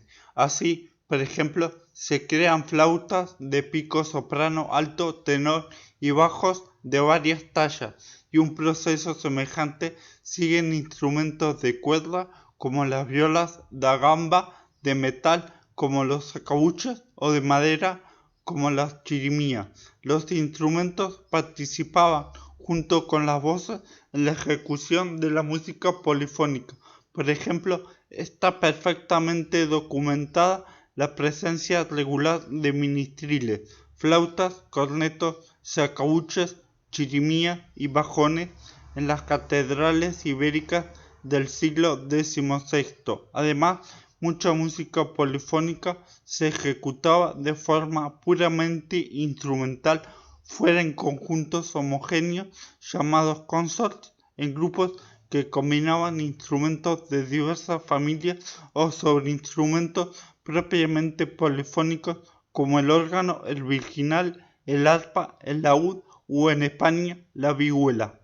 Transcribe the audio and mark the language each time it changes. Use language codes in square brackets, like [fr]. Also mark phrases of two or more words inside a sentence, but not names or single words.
[es] Así, por ejemplo, se crean flautas de pico soprano, alto, tenor y bajos de varias tallas, y un proceso semejante sigue en instrumentos de cuerda como las violas da gamba, de metal como los sacabuches o de madera como las chirimías. Los instrumentos participaban junto con las voces en la ejecución de la música polifónica. Por ejemplo, está perfectamente documentada la presencia regular de ministriles, flautas, cornetos, sacabuches, chirimías y bajones en las catedrales ibéricas del siglo XVI. Además, mucha música polifónica se ejecutaba de forma puramente instrumental, fuera en conjuntos homogéneos llamados consorts, en grupos que combinaban instrumentos de diversas familias o sobre instrumentos propiamente polifónicos como el órgano, el virginal, el arpa, el laúd o en España la vihuela.